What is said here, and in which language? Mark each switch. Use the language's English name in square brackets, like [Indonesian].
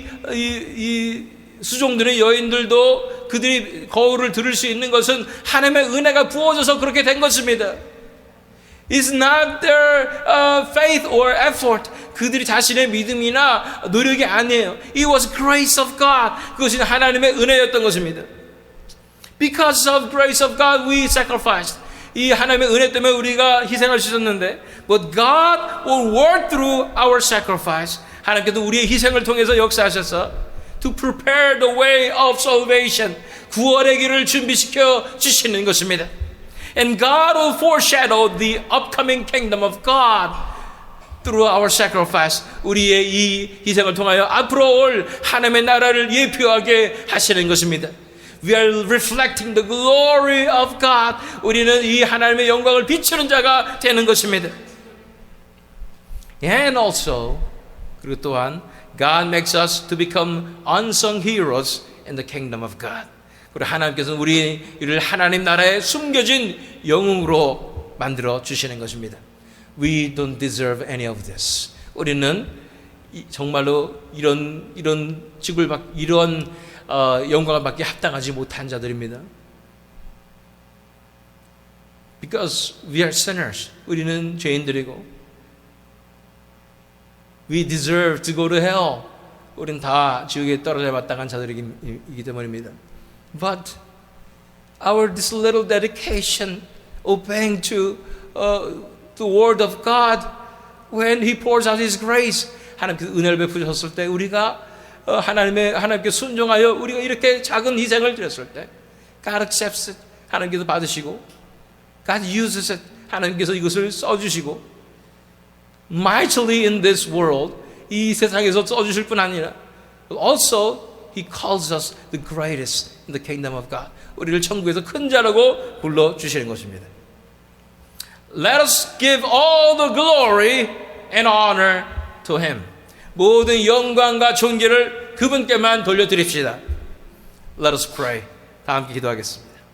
[Korean] 이 수종들의 여인들도 그들이 거울을 들을 수 있는 것은 하나님의 은혜가 부어져서 그렇게 된 것입니다. [English] It's not their faith or effort. [Korean] 그들이 자신의 믿음이나 노력이 아니에요. [English] It was grace of God. [Korean] 그것이 하나님의 은혜였던 것입니다. [English] Because of grace of God, we sacrificed. [Korean] 이 하나님의 은혜 때문에 우리가 희생할 수 있었는데, [English] but God will work through our sacrifice. [Korean] 하나님께서 우리의 희생을 통해서 역사하셔서 [English] to prepare the way of salvation. [Korean] 구원의 길을 준비시켜 주시는 것입니다. [English] And God will foreshadow the upcoming kingdom of God through our sacrifice. [Korean] 우리의 이 희생을 통하여 앞으로 올 하나님의 나라를 예표하게 하시는 것입니다. [English] We are reflecting the glory of God. [Korean] 우리는 이 하나님의 영광을 비추는 자가 되는 것입니다. [English] And also, [Korean] 그리고 또한 [English] God makes us to become unsung heroes in the kingdom of God. [Korean] 그리고 하나님께서는 우리를 하나님 나라에 숨겨진 영웅으로 만들어 주시는 것입니다. [English] We don't deserve any of this. [Korean] 우리는 정말로 이런 직을 이런 영광을 받기 합당하지 못한 자들입니다. [English] Because we are sinners. [Korean] 우리는 죄인들이고 [English] We deserve to go to hell. [Korean] 우리는 다 지옥에 떨어져 마땅한 자들이기 때문입니다. [English] But this little dedication, obeying to the word of God, when He pours out His grace, [Korean] 하나님께서 은혜를 베푸셨을 때 우리가 하나님께 순종하여 우리가 이렇게 작은 희생을 드렸을 때, [English] God accepts it. [Korean] 하나님께서 받으시고, [English] God uses it. [Korean] 하나님께서 이것을 써주시고, [English] mightily in this world, [Korean] 이 세상에서 써주실 뿐 아니라 [English] also He calls us the greatest in the kingdom of God. [Korean] 우리를 천국에서 큰 자라고 불러주시는 것입니다. [English] Let us give all the glory and honor to Him. [Korean] 모든 영광과 존귀를 그분께만 돌려드립시다. [English] Let us pray. [Korean] 다 함께 기도하겠습니다.